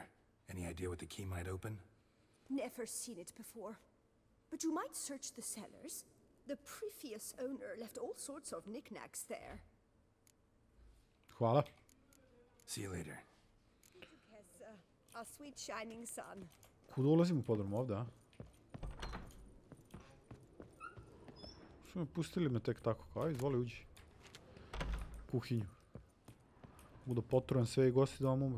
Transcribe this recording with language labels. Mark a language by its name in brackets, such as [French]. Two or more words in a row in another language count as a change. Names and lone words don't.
[English] Any idea what the key might open? Never seen it before. But you might search the cellars. The previous owner left all sorts of knickknacks there. Hvala. See you later. Has a sweet shining sun. [Croatian] Kuda ulazim u podrum ovdje, a? Što me pustili me tek tako? Kao, izvoli uđi. Kuhinju. Mogu da potrujem sve i gosti da vam umru.